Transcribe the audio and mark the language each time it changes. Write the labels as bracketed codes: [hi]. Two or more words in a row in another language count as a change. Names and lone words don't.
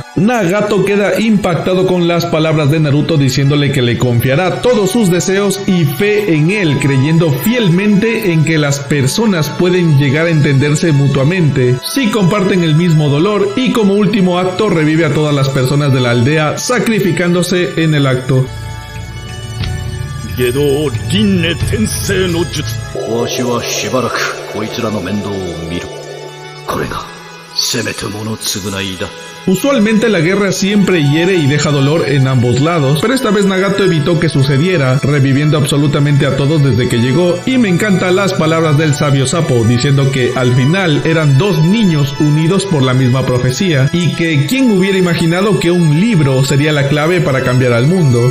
[es] Nagato queda impactado con las palabras de Naruto diciéndole que le confiará todos sus deseos y fe en él, creyendo fielmente en que las personas pueden llegar a entenderse mutuamente si comparten el mismo dolor, y como último acto revive a todas las personas de la aldea sacrificándose en el acto. [ja] 下道輪廻転生の術。わしはしばらくこいつらの面倒を見る。これがせめてもの償いだ。 [es] Usualmente la guerra siempre hiere y deja dolor en ambos lados, pero esta vez Nagato evitó que sucediera, reviviendo absolutamente a todos desde que llegó, y me encantan las palabras del sabio sapo, diciendo que al final eran dos niños unidos por la misma profecía, y que quién hubiera imaginado que un libro sería la clave para cambiar al mundo.